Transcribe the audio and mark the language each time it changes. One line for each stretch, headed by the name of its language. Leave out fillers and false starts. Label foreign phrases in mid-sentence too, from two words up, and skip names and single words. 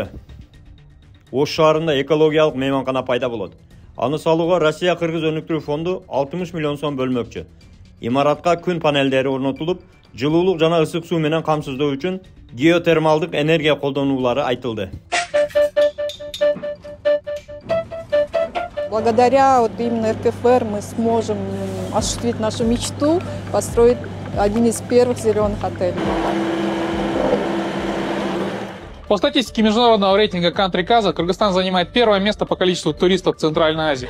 Kyrgyz: Ош шаарында экологиялык мейманкана пайда болот. Аны салууга Россия Кыргыз өнүктүрүү фонду 60 миллион сом бөлмөкчү. Имаратка күн панелдери орнотулуп, жылуулук жана ысык суу менен камсыздоо үчүн геотермалдык энергия колдонулары айтылды.
Russian: Благодаря именно РКФР мы сможем осуществить нашу мечту, построить один из первых зеленых отелей. По статистике международного рейтинга Country Casa, Кыргызстан занимает первое место по количеству туристов в Центральной Азии.